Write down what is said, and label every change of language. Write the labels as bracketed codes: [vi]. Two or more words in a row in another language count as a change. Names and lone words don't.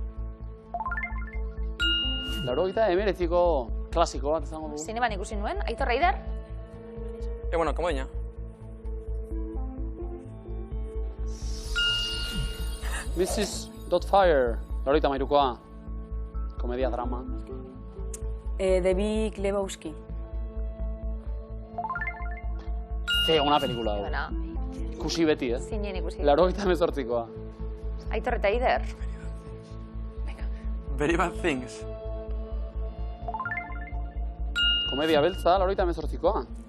[eu] 89ko klasiko bat izango dugu. Zineman ikusi nuen. Aitor Eider? Bueno, komodina. Mrs. Doubtfire, 83koa. Komedia drama. The Big Lebowski. Ze ona pelikula hau. Bona, Ikusi beti, ez? zinen ikusi. 88koa. Aitor eta Eider? Very Bad Things. Komedia beltza, 88koa.